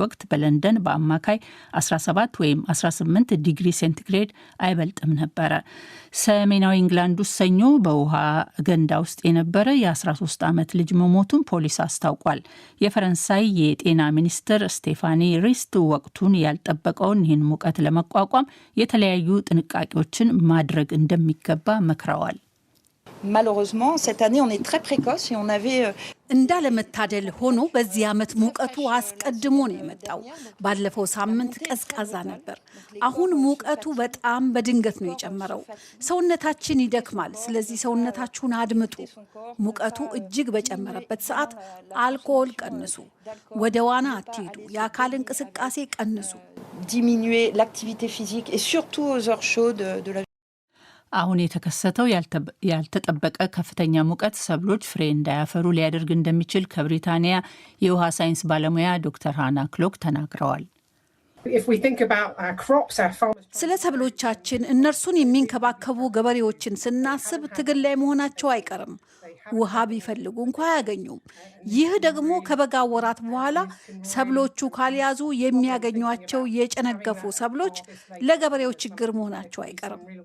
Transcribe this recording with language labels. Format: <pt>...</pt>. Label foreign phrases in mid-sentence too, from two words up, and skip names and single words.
<am>ወቅት በለንደን በአማካይ 17 ወይም 18 ዲግሪ ሴንቲግሬድ አይበልጥም ነበረ። ሰሜናዊ ኢንግላንድ ውስጥ ሰኞ በውሃ ገንዳ ውስጥ የነበረ የ13 ዓመት ልጅ መሞቱን ፖሊስ አስታውቋል። የፈረንሳይ የጤና ሚኒስትር ስቴፋኒ ሪስት ወቅቱን ያልጠበቀውን ይህን ሙቀት ለመቋቋም የተለያዩ ጥንቃቄዎችን ማድረግ እንደሚገባ መክረዋል።</am> <fr>Malheureusement, cette année, on est très précoce et on avait</fr> <am>እንዳለመታደል ሆኖ በዚህ ዓመት ሙቀቱ አስቀድሞ ነው የመጣው። ባለፈው ሳምንት ቀዝቃዛ ነበር። አሁን ሙቀቱ በጣም በድንገት ነው የጨመረው። ሰውነታችን ይደክማል። ስለዚህ ሰውነታችሁን አድምጡ። ሙቀቱ እጅግ በጨመረበት ሰዓት አልኮል ቀንሱ፣ ወደ ዋና አትሂዱ፣ የአካል እንቅስቃሴ ቀንሱ።</am> <fr>diminuer l'activité physique et surtout aux heures chaudes de la</fr> <am>አሁን የተከሰተው ያልተጠበቀ ከፍተኛ ሙቀት ሰብሎች ፍሬ እንዳያፈሩ ሊያደርግ እንደሚችል ከብሪታንያ የውሃ ሳይንስ ባለሙያ ዶክተር ሃና ክሎክ ተናግረዋል። ስለ ሰብሎቻችን እነርሱን የሚንከባከቡ ገበሬዎችን ስናስብ ትግል ላይ መሆናቸው አይቀርም። ውሃ ቢፈልጉ እንኳ አያገኙም። ይህ ደግሞ ከበጋ ወራት በኋላ ሰብሎቹ ካልያዙ የሚያገኟቸው የጨነገፉ ሰብሎች ለገበሬው ችግር መሆናቸው አይቀርም።</am>